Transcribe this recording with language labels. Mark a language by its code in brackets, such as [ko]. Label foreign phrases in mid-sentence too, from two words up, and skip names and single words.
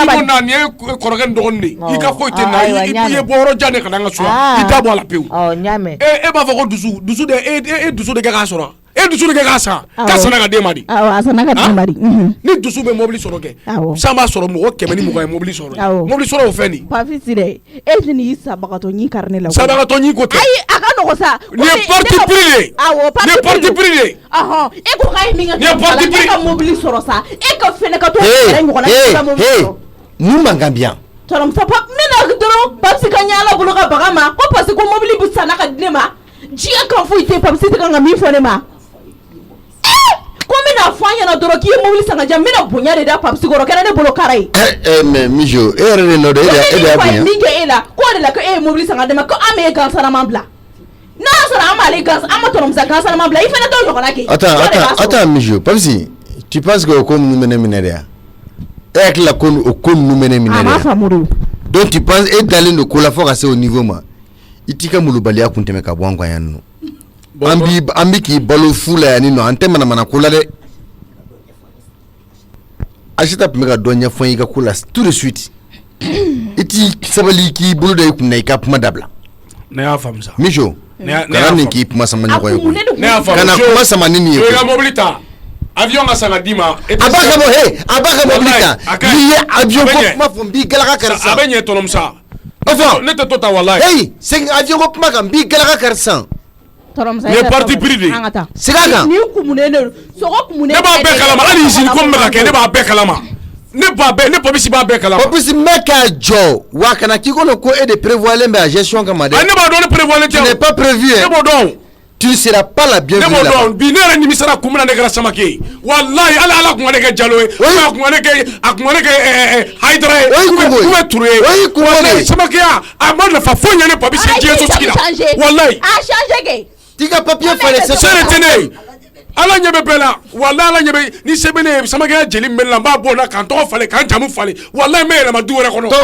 [bm] ba ni ye kɔrɔkɛ dɔgɔnin de i ka foyi tɛ na i ye bɔyɔrɔ jan de ka na an ka so i da bɔ a la pewu e b'a fɔ ko dusu de e dusu de kɛ k'a sɔrɔ e dusu de kɛ k'a san k'a sanna ka d'e ma de awɔ a sanna ka d'e ma de ni dusu bɛ mobili sɔrɔ kɛ san b'a sɔrɔ mɔgɔ 100 ni 20 ye mobili sɔrɔ mobili sɔrɔ o fɛn nin Papisi dɛ e tɛ n'i sabagatɔ ɲi kari ne la sabagatɔ ɲi ko tɛ ayi a ka nɔgɔ sa ni ye [fr] parti pris [bm] de awɔ [fr] parti pris [bm] de e ko k'a ye min kɛ e ka mobili sɔrɔ sa e ka fɛnɛ ka to yɛrɛ ɲɔgɔn na e ka mobili sɔrɔ mun man kan bien tɔrɔmuso min na dɔrɔn Papisi ka ɲɛ ala bolo ka baga ma ko [fr] parce que [bm] ko mobili bɛ sanna ka di ne ma diɲɛ kan foyi tɛ Papisi tɛ kan ka min fɔ ne ma ko n bɛna fɔ an ɲɛna dɔrɔn k'i ye mobili san ka di yan n bɛna bonya de da Papisi kɔrɔ kɛra ne bolo kara ye mais Mijo e yɛrɛ de nɔ dɛ e de y'a bonya min kɛ e la k'o de la ko e ye mobili san ka di ma ko an bɛ e gansanama bila n'a y'a sɔrɔ an m'ale gansan an ma tɔrɔmuso gansanama bila i fana t'o ɲɔgɔnna kɛ attends Mijo Papisi [fr] tu penses que [bm] o ko ninnu bɛ ne minɛ de e hakili la ko o ko ninnu bɛ ne minɛ de a ma faamu de [fr] donc tu penses [bm] e dalen don ko la fo ka se o niveau ma i t'i ka molobaliya kun tɛmɛ ka bɔ an kan yan nɔ an bi k'i balo fu la yan nɔ an tɛ manamana ko la dɛ Asita tun bɛ ka dɔ ɲɛfɔ i ka ko la [fr] tout de suite [bm] i t'i sabali k'i bolo da i kun na i ka kuma dabila ne y'a faamu sa Mijo kana nin k'i kuma sama ɲɔgɔn ye ne y'a faamu kana kuma sama ni nin ye i ka mobili ta avion ka san ka d'i ma a b'a ka mobili ta n'i ye avion ko kuma fɔ n b'i galaka kari san a bɛ ɲɛ tɔnɔmusa ne tɛ to ta walayi hey segin avion ko kuma kan n b'i galaka kari san ne ye [fr] parti pris [bm] de sira kan ni kumunen de sogo kumunen ne b'a bɛɛ kalama hali usine ko min bɛ ka kɛ ne b'a bɛɛ kalama ne Papisi b'a bɛɛ kalama Papisi mɛ k'a jɔ wa kana k'i kɔnɔ ko e de prévoyalen bɛ a gestion kama dɛ ne b'a dɔn ne prévoyalen tɛ [fr] tu n'es pas prévu [bm] ne b'o dɔn [fr] tu ne seras pas la bienvenue [bm] ne b'o dɔn bi ne yɛrɛ nimisara kun min na ne kɛra Samake ye walayi ala kun ka ne kɛ Jalo ye a kun ka ne kɛ Hayidara ye [fr] ou bien [bm] Touré ye walayi Samakeya a ma nafa foyi ɲɛ ne Papisi ye diɲɛ sotigi la walayi a changé kɛ t'i ka papier falen c'est de tɛ ne ye ala ɲɛ bɛ bɛɛ la walayi ala ɲɛ bɛ ni se bɛ ne ye Samakeya jeli min bɛ ne la n b'a bɔ o la k'an tɔgɔ falen k'an jamu falen walayi n bɛ yɛlɛma du wɛrɛ kɔnɔ